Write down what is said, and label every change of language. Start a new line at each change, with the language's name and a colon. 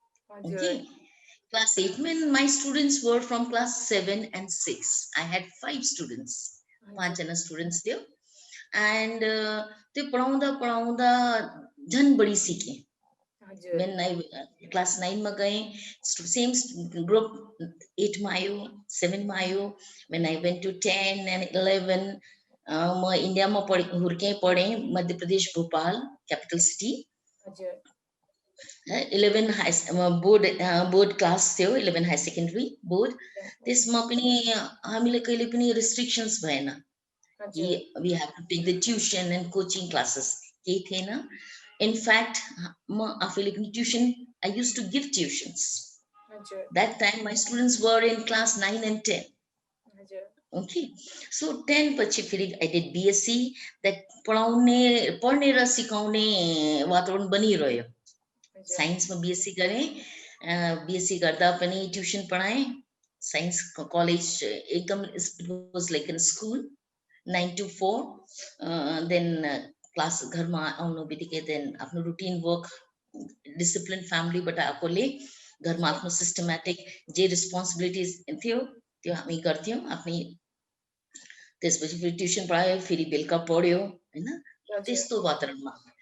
English: Okay, class 8 में my students were from class 7 and 6. I had 5 students,
Nepali: 5 जना students थियो। And त्यो पढाउँदा झन् बढी सिकेँ।
English: When I
Nepali: क्लास 9 मा गएँ, सेम ग्रुप 8 मा आयो, 7 मा आयो।
English: When I went to 10 and 11,
Nepali: म इन्डियामा हुर्केँ, पढेँ Madhya Pradesh Bhopal capital city. 11 board class थियो, 11 हाई सेकेन्डरी बोर्ड। त्यसमा पनि हामीले कहिले पनि रिस्ट्रिक्सन्स भएन कि
English: we have to take the tuition and coaching classes,
Nepali: केही थिएन। इनफ्याक्ट म आफैले पनि tuition,
English: I used to give tuitions. That time my students were in class 9 and 10। Okay, so 10
Nepali: पछि फेरि
English: I did BSc.
Nepali: द्याट पढ्ने र सिकाउने वातावरण बनिरह्यो। साइन्समा बीएससी गरेँ। बीएससी गर्दा पनि ट्युसन पढाएँ।
English: science college
Nepali: एकदम
English: Was like in school 9 to 4।
Nepali: Then class घरमा आउनु बित्तिकै देन आफ्नो रुटिन वर्क, डिसिप्लिन फ्यामिलीबाट आएकोले घरमा आफ्नो सिस्टमेटिक जे रेस्पोन्सिबिलिटिज थियो त्यो हामी गर्थ्यौँ आफ्नै। त्यसपछि फेरि ट्युसन पढायो, फेरि बेलुका पढ्यो हैन, त्यस्तो वातावरणमा।